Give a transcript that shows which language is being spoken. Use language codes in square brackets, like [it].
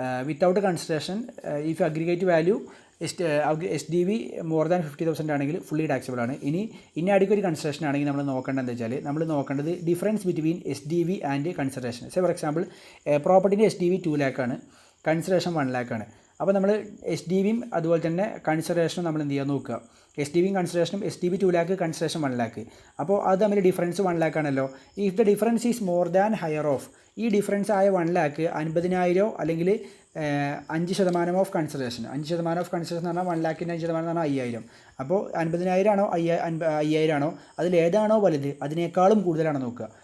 [en] Without consideration if aggregate value SDV more than 50,000 ആണെങ്കിൽ fully taxable ആണ്. [ml] ഇനി അടിക്കൊരു consideration ആണെങ്കിൽ നമ്മൾ നോക്കേണ്ടത് എന്താ വെച്ചാൽ നമ്മൾ നോക്കേണ്ടത് [en] Difference between SDV and consideration. [ml] For example പ്രോപ്പർട്ടിൻ്റെ SDV 2 lakh ആണ്, കൺസിഡറേഷൻ 1 lakh ആണ്. അപ്പോൾ നമ്മൾ SDVയും അതുപോലെ തന്നെ കൺസിഡറേഷനും നമ്മൾ എന്ത് ചെയ്യാൻ നോക്കുക. SDVയും കൺസിഡറേഷനും SDV 2 lakh, കൺസിഡറേഷൻ 1 lakh. അപ്പോൾ അത് തമ്മിൽ ഡിഫറൻസ് 1 lakh ആണല്ലോ. [en] if the difference is more than higher of, [ml] ഈ ഡിഫറൻസ് ആയ 1 lakh 50,000 അല്ലെങ്കിൽ 5% ഓഫ് കൺസിഡറേഷൻ. 5% ഓഫ് കൺസിഡറേഷൻ എന്ന് പറഞ്ഞാൽ 1 lakhൻ്റെ 5% എന്ന് പറഞ്ഞാൽ 5,000. അപ്പോൾ 50,000 ആണോ 5,000 ആണോ അതിലേതാണോ വലുത് അതിനേക്കാളും കൂടുതലാണ് നോക്കുക.